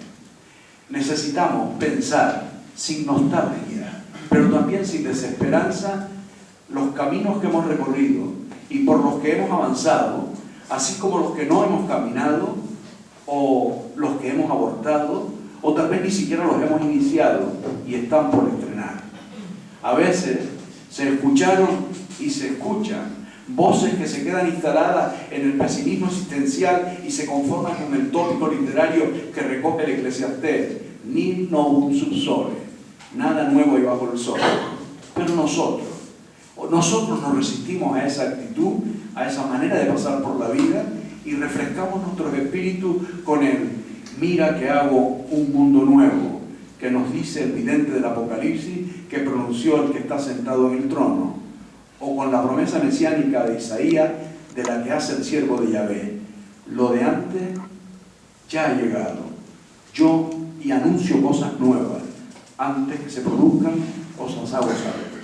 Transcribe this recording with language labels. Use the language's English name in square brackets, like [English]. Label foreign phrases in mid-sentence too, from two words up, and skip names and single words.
[Spanish] Necesitamos pensar sin nostalgia, pero también sin desesperanza, los caminos que hemos recorrido y por los que hemos avanzado, así como los que no hemos caminado, o los que hemos abortado, o tal vez ni siquiera los hemos iniciado y están por estrenar. A veces se escucharon y se escuchan voces que se quedan instaladas en el pesimismo existencial y se conforman con el tópico literario que recoge el Eclesiastés: [Latin] Nihil novum sub sole, [Spanish] nada nuevo hay bajo el sol. Pero nosotros nos resistimos a esa actitud, a esa manera de pasar por la vida, y refrescamos nuestros espíritus con el mira que hago un mundo nuevo, que nos dice el vidente del Apocalipsis que pronunció el que está sentado en el trono, o con la promesa mesiánica de Isaías de la que hace el siervo de Yahvé: lo de antes ya ha llegado, yo y anuncio cosas nuevas, antes que se produzcan os las hago saber.